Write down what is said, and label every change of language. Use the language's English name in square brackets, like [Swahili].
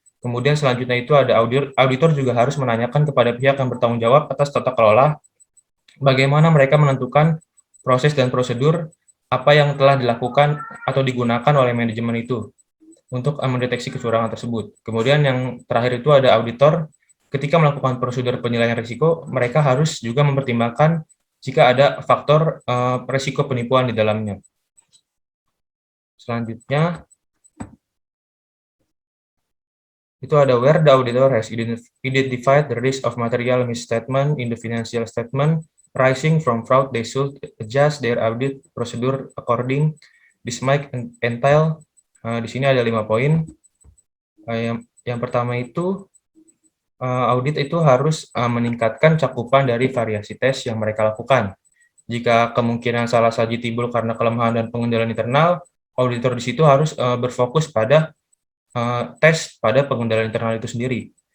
[Indonesian] Kemudian selanjutnya itu ada auditor juga harus menanyakan kepada pihak yang bertanggung jawab atas tata kelola, bagaimana mereka menentukan proses dan prosedur apa yang telah dilakukan atau digunakan oleh manajemen itu untuk mendeteksi kecurangan tersebut. Kemudian yang terakhir itu ada auditor, ketika melakukan prosedur penilaian risiko, mereka harus juga mempertimbangkan jika ada faktor risiko penipuan di dalamnya. Selanjutnya, itu ada [English] where the auditor has identified the risk of material misstatement in the financial statement rising from fraud, they should adjust their audit procedure according. This might entail, [Indonesian] di sini ada 5 poin. Yang pertama itu, audit itu harus meningkatkan cakupan dari variasi tes yang mereka lakukan. Jika kemungkinan salah saji timbul karena kelemahan dan pengendalian internal, auditor di situ harus berfokus pada tes pada pengendalian internal itu sendiri.